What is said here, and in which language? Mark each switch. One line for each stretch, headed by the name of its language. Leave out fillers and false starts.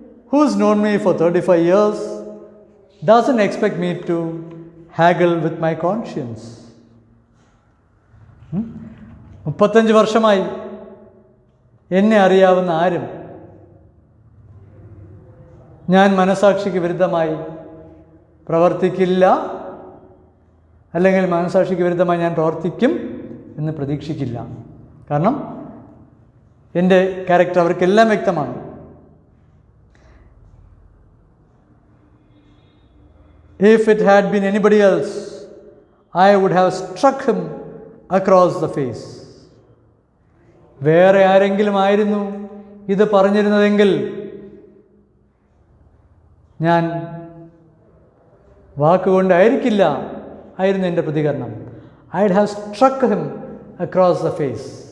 English: who's known me for 35 years, doesn't expect me to haggle with my conscience.
Malayalam: 35 വർഷമായി എന്നെ അറിയാവുന്ന ആരും ഞാൻ മനസാക്ഷിക്ക് വിരുദ്ധമായി പ്രവർത്തിക്കില്ല, അല്ലെങ്കിൽ മനസാക്ഷിക്ക് വിരുദ്ധമായി ഞാൻ പ്രവർത്തിക്കും എന്ന് പ്രതീക്ഷിക്കില്ല. കാരണം എൻ്റെ ക്യാരക്ടർ അവർക്കെല്ലാം വ്യക്തമാണ്.
English: If it had been anybody else, I would have struck him across the face.
Malayalam: വേറെ ആരെങ്കിലും ആയിരുന്നു ഇത് പറഞ്ഞിരുന്നതെങ്കിൽ ഞാൻ വാക്കുകൊണ്ടായിരിക്കില്ല ആയിരുന്നു എൻ്റെ പ്രതികരണം.
English: I would have struck him across the face.